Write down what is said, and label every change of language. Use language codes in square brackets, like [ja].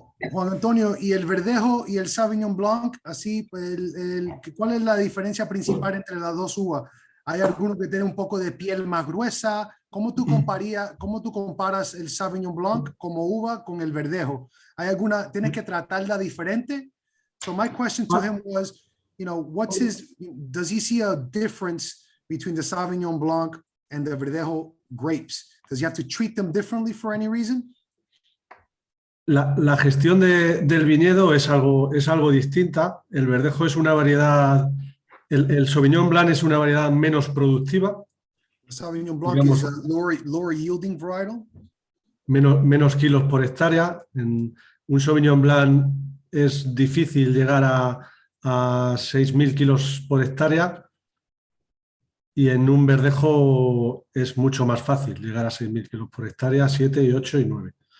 [es] Juan Antonio, y el Verdejo y el Sauvignon Blanc, así, ¿cuál es la diferencia principal entre las dos uvas? ¿Hay alguno que tiene un poco de piel más gruesa? ¿Cómo tú comparas el Sauvignon Blanc como uva con el Verdejo? ¿Hay alguna, tienes que tratarla diferente? [en] So my question to him was, does he see a difference between the Sauvignon Blanc and the Verdejo grapes? Does he have to treat them differently for any reason? [es] La gestión del viñedo es algo distinta. El Verdejo es una variedad, el Sauvignon Blanc es una variedad menos productiva. [en] Sauvignon Blanc is a lower yielding varietal. [es] Menos kilos por hectárea. En un Sauvignon Blanc es difícil llegar a 6.000 kilos por hectárea y en un Verdejo es mucho más fácil llegar a 6.000 kilos por hectárea, 7, y 8 y 9.